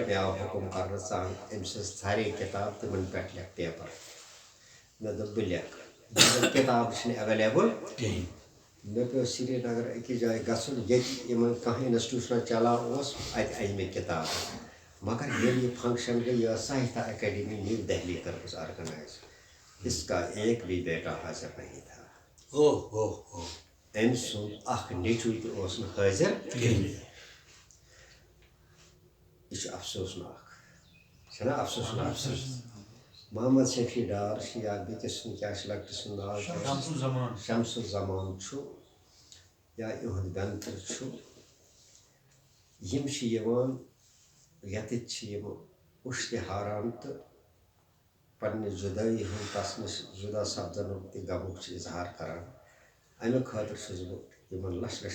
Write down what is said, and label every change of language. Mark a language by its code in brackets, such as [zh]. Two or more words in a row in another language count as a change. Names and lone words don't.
[ks] مےٚ آو حُکُم کرنہٕ ژٕ ان أمۍ سٕنٛز ژھرے کِتاب، تِمن پٮ۪ٹھ لیکھ پیپر. مےٚ دوٚپ بہٕ لیکھٕ. کِتاب چھِنہٕ ایویلیبل کِہیٖنۍ. مےٚ پیوٚو سری نگر أکِس جایہِ گژھُن، ییٚتہِ یِمن کانٛہہ انسٹیوٗشنا چلاوان اوس، اتہِ اَنہِ مےٚ کِتاب. مگر ییٚلہِ یہِ فنکشن گئی یہ ساہتیہ اکیڈمی نیو دہلی کٔرمٕژ آرگنائز [ur] اس کا ایک بھی بیٹا حاضر نہیں تھا [ks] أمۍ سُنٛد اکھ نیٚچوٗ تہِ اوس نہٕ حٲضر کِہیٖنۍ یہ چھُ افسوسناک چھُنہ افسوسناک محمد شفیع ڈار چھُ یا بیٚکِس سُنٛد کیٛاہ چھُ لۄکٹِس سُنٛد ناو شمس الزمان چھُ یا یِہُنٛد بٮ۪نتھٕر چھُ یِم چھِ یِوان ییٚتٮ۪تھ چھِ یِم اُشتِہاران تہٕ پننہِ جُدٲیی ہُنٛد تس نِش جُدا سپدنُک تہِ غمُک چھِ اظہار کران اَمہِ خٲطرٕ چھُس بہٕ یِمن لچھ لچھ